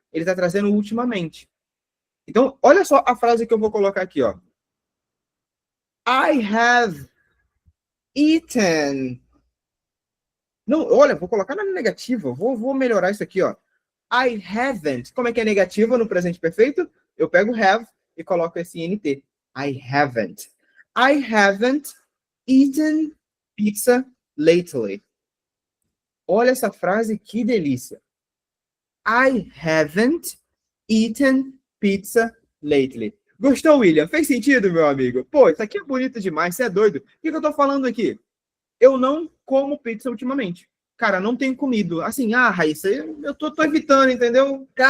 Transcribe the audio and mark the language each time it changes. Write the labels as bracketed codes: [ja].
[pt] Ele está trazendo ultimamente. Então, olha só a frase que eu vou colocar aqui, ó. [en] I have eaten. [pt] Não, olha, vou colocar na negativa. Vou melhorar isso aqui, ó. [en] I haven't. [pt] Como é que é negativa no presente perfeito? Eu pego have e coloco esse NT. [en] I haven't. I haven't eaten pizza lately. [pt] Olha essa frase, que delícia. [en] I haven't eaten pizza lately. [pt] Gostou, William? Fez sentido, meu amigo? Pô, isso aqui é bonito demais, você é doido. O que eu tô falando aqui? Eu não como pizza ultimamente. Cara, não tenho comido. Assim, Raíssa, eu tô evitando, entendeu?